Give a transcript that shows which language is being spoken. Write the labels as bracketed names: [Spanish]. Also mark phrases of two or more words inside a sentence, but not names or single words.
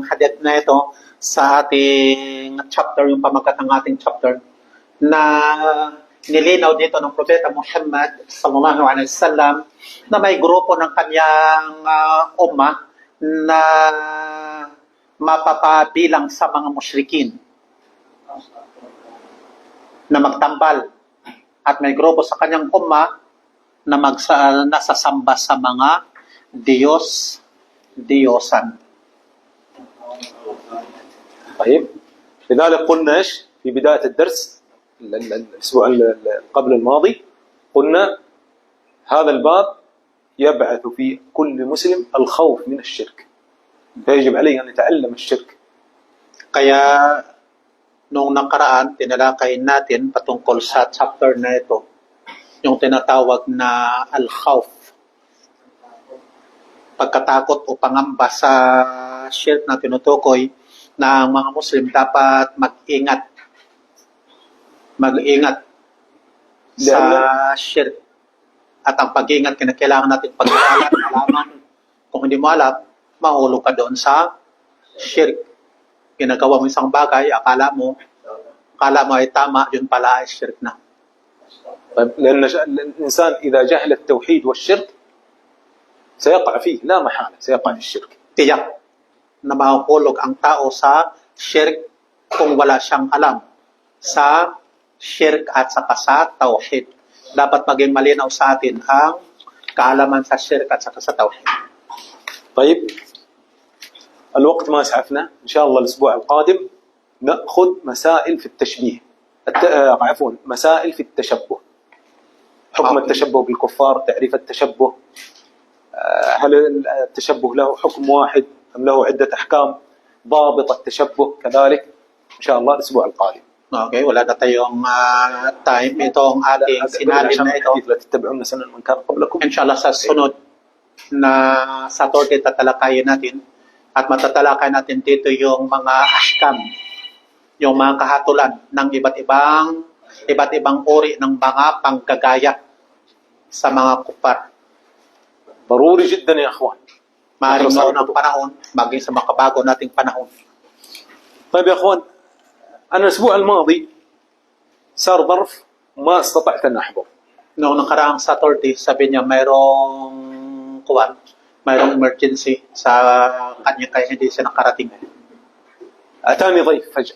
[Filipino] hadith na ito sa ating chapter, yung pamagat ng ating chapter, na nilinaw dito ng Propeta Muhammad [Arabic] صلى الله عليه وسلم [Filipino] na may grupo ng kanyang ummah na mapapabilang sa mga musyrikin na magtambal, at may grupo sa kanyang ummah na nasasamba sa mga Diyos-Diyosan. [Arabic] طيب لذلك قلنا ايش في بداية الدرس الأسبوع قبل الماضي، قلنا هذا الباب يبعث في كل مسلم الخوف من الشرك، فيجب عليه أن يتعلم الشرك. [Filipino] Kaya nung nakaraan, tinalakay natin patungkol sa chapter na ito, yung tinatawag na al-khawf, pagkatakot o pangamba sa shirk na tinutukoy na ang mga Muslim dapat mag-ingat sa shirk. At ang pag-ingat, kailangan natin pag-aralan, malaman. Kung hindi mo alam, mahulog ka doon sa shirk. Ginagawa mo isang bagay, akala mo ay tama, yun pala ay shirk na. [Arabic] طيب لأن الإنسان إذا جهل التوحيد والشرك سيقع فيه لا محالة سيقع في الشرك. [Filipino] Tiyak na mahulog ang tao sa shirk kung wala siyang alam sa shirk at saka sa tawhid. Dapat maging malinaw sa atin ang kaalaman sa shirk at saka sa tawhid. [Arabic] طيب الوقت ما اسعفنا إن شاء الله الأسبوع القادم نأخذ مسائل في التشبيه عفوا مسائل في التشبه حكم التشبه بالكفار تعريف التشبه هل التشبه له حكم واحد أم له عدة أحكام ضابط التشبه كذلك إن شاء الله الأسبوع القادم. [Filipino] Okay, wala na tayong time. Itong ating sinalin na ito. [Arabic] لا تتبعون سنن من كان قبلكم. [Filipino] Inshallah sa sunod na Saturday tatalakayin natin at matatalakay natin dito yung mga ahkam, yung mga kahatulan ng iba't ibang uri ng mga panggagaya sa mga kupar. [Arabic] ضروري جدا يا أخوان. [Filipino] Maaaring noon panahon, maging sa makabago nating panahon. [Arabic] طيب يا أخوان أنا الأسبوع الماضي صار ظرف ما استطعت أن أحضر. [Filipino] Noong nakaraang Saturday, sabi niya mayroong emergency sa kanya kaya hindi siya nakarating. [Arabic] أتاني ضيف فجأة.